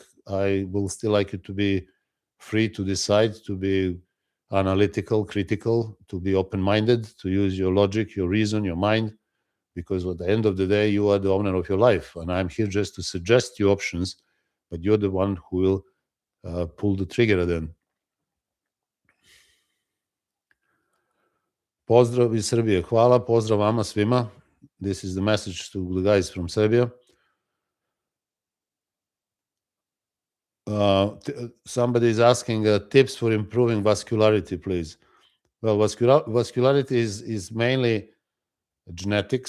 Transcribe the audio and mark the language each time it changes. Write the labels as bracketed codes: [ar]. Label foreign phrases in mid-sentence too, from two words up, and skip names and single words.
[en] I will still like you to be free to decide, to be analytical, critical, to be open-minded, to use your logic, your reason, your mind, because at the end of the day, you are the owner of your life. And I'm here just to suggest you options, but you're the one who will pull the trigger then. [sr] Pozdrav iz Srbije. Hvala. Pozdrav vama svima. [en] This is the message to the guys from Serbia. Somebody is asking tips for improving vascularity, please. Well, vascularity is mainly genetic.